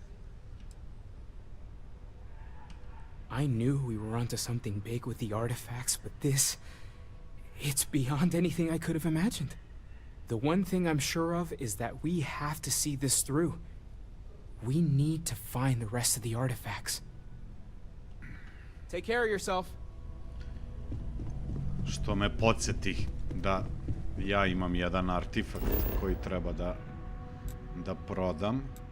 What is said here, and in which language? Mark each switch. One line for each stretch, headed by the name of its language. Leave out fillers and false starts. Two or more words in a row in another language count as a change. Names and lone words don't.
English: I knew we were onto something big with the artifacts, but this... It's beyond anything I could have imagined. The one thing I'm sure of is that we have to see this through. We need to find the rest of the artifacts. Take care of yourself.
Serbian: Što me podsjeti da ja imam jedan artifakt koji treba da prodam.